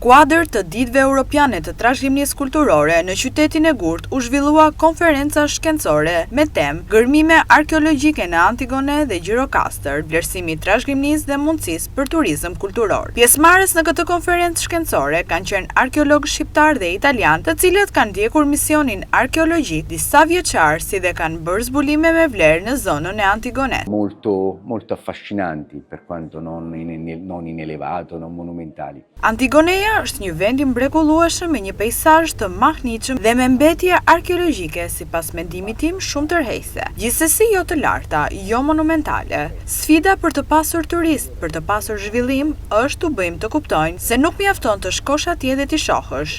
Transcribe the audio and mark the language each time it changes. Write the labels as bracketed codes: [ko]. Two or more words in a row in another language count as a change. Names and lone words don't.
[sq] kuadër të ditëve europiane të trashëgimisë kulturore në qytetin e Gurt u zhvillua konferenca shkencore me temë gërmime arkeologjike në Antigone dhe Gjirokastër, vlerësimi i trashëgimisë dhe mundësisë për turizëm kulturor. Pjesëmarrës në këtë konferencë shkencore kanë qenë arkeologë shqiptar dhe italian, të cilët kanë ndjekur misionin arkeologjik disa vjeçar, si dhe kanë bërë zbulime me vlerë në zonën e Antigones. [it] Molto affascinanti per quanto non inelevato, non monumentali. [sq] Antigoneja është një vend i mrekullueshëm me një peizazh të mahniqëm dhe me mbetje arkeologjike, sipas mendimit tim, shumë tërheqëse. Gjithsesi jo të larta, jo monumentale. Sfida për të pasur turist, për të pasur zhvillim, është t'u bëjmë të kuptojnë se nuk mjafton të shkosh atje dhe t'i shohësh.